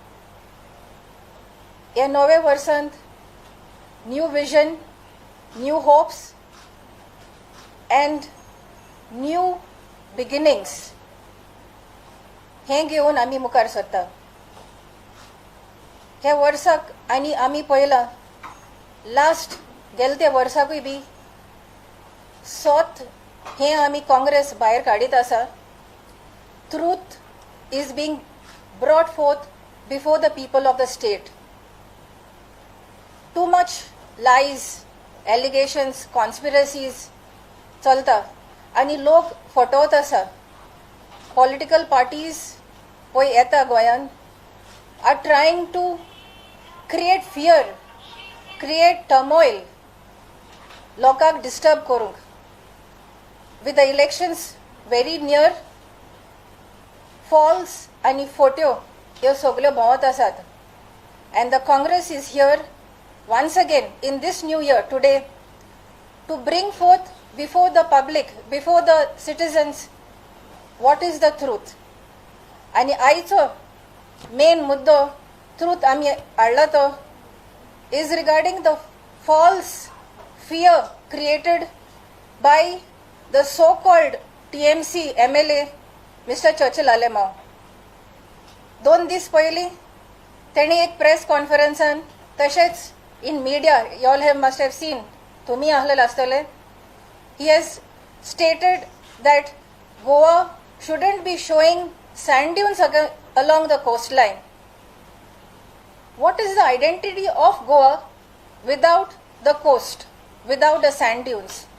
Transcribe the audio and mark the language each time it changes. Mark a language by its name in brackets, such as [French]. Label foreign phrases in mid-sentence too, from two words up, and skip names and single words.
[Konkani] ह्या नव्या वर्सांत [English] new vision, new hopes and new beginnings [Konkani] हें घेवन आमी मुखार सरता. ह्या वर्साक आनी आमी पळयलां लास्ट गेले त्या वर्साकूय बी सोत हें आमी काँग्रेस भायर काडीत आसा. [English] truth is being brought forth before the people of the state. too much lies, allegations, conspiracies [Konkani] चलता आनी लोक फटवत आसा. [English] political parties [Konkani] पळय येता गोंयान [English] are trying to create fear, create turmoil, [Konkani] लोकांक डिस्टर्ब करूंक. [English] with the elections very near, [Konkani] फॉल्स आनी फोट्यो ह्यो सगल्यो भोंवत आसात. [English] and the Congress is here once again in this new year today to bring forth before the public, before the citizens, what is the truth. [Konkani] आणि आयचो मेन मुद्दो ट्रूथ आमी हाडला तो [English] is regarding the false fear created by the so-called TMC MLA Mr. Churchill Alemao. [Konkani] 2 दीस पयलीं तेणी एक प्रेस कॉन्फरन्सान तशेंच [English] in media, you all must have seen, [Konkani] tumhi ahlal astale, [English] he has stated that Goa shouldn't be showing sand dunes along the coastline. What is the identity of Goa without the coast, without the sand dunes?